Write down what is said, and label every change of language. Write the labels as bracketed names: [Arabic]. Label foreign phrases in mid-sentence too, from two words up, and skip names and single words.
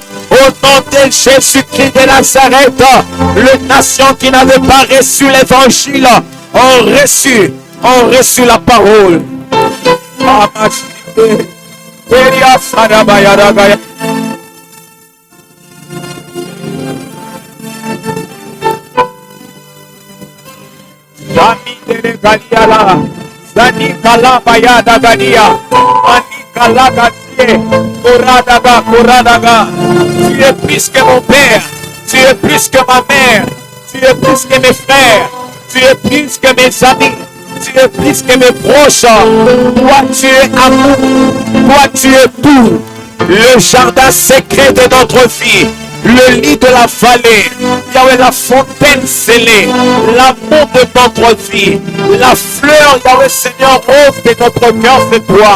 [French] Au nom de Jésus-Christ de Nazareth, les nations qui n'avaient pas reçu l'évangile ont reçu la parole. Zani kalabaya dagania, ani kalagatie, koradaga. Tu es plus que mon père, tu es plus que ma mère, tu es plus que mes frères, tu es plus que mes amis, tu es plus que mes proches. Toi tu es amour, toi tu es tout. Le jardin secret de notre vie, le lit de la vallée, Yahweh, la fontaine scellée, l'amour de notre vie, la fleur, Yahweh Seigneur, rose de notre cœur, c'est toi.